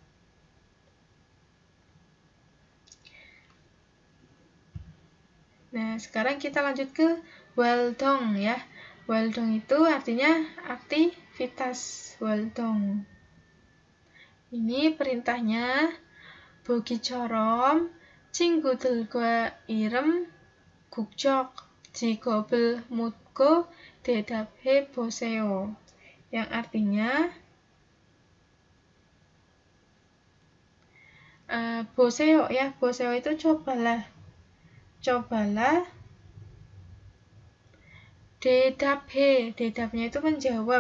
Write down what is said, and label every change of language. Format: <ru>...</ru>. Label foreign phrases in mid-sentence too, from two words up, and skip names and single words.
<id>Nah, sekarang kita lanjut ke 활동 ya. 활동 itu artinya aktivitas. 활동. Ini perintahnya.</id> <ko>보기처럼 친구들과 이름, 국적, 직업을 묻고 대답해 보세요.</ko> <id>Yang artinya Boseo ya, boseo itu cobalah. Cobalah. Dedaphe, dedapnya itu menjawab.</id>